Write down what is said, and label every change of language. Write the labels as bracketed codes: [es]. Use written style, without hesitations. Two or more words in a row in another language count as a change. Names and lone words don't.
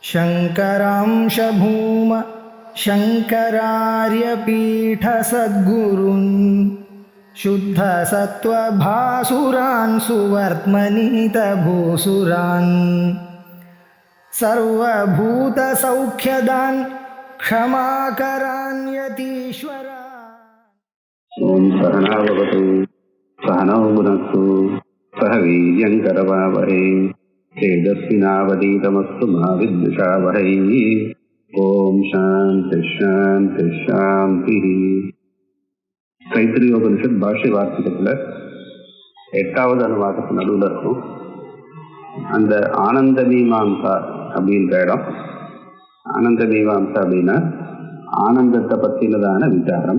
[sa] शङ्करांश भूम शङ्करार्यपीठसद्गुरून् शुद्धसत्त्वभासुरान् सुवर्त्मनीतभूसुरान् सर्वभूतसौख्यदान् क्षमाकरान् यतीश्वरान्। ओम सहनावतु सहनौ भुनक्तु सह वीर्यङ्करवावहै तेजस्विनावधीतमस्तु मा विद्विषावहै। ओम शांति शांति शांति. [ta] தைத்திரியோபனிஷத் பாஷ்ய வார்த்திகத்தில் 8வது அனுவாதத்து நடுவில் இருக்கும். அந்த ஆனந்த மீமாம்சா அப்படின்ற இடம். ஆனந்த மீமாம்சா அப்படின்னா ஆனந்தத்தை பற்றினதான விசாரம்.